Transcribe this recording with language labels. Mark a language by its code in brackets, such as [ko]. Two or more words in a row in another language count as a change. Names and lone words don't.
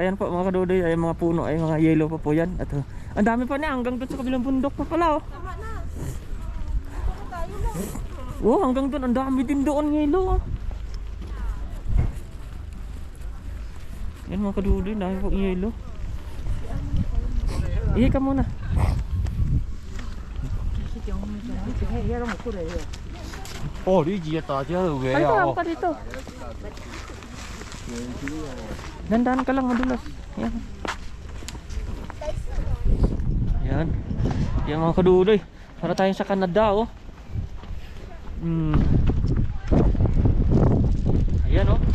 [tl] Ayan po mga kaduday, ay mga puno, ay mga yellow pa po yan. At ang dami pa niya, hanggang doon sa kabilang bundok pa pala oh. Tama na. Tama tayo na. Oh, hanggang doon, ang dami din doon yellow oh. Yan mga kadudoy, dami pong yelo. Ihi ka muna. [yue] Oh, 呢幾日大家都嘅 [tl] Halika ka dito. Dandahan ka lang, madulas. Yan. Yan. Yan mga kadudoy. Para tayong sa Canada, oh. Ayan, oh.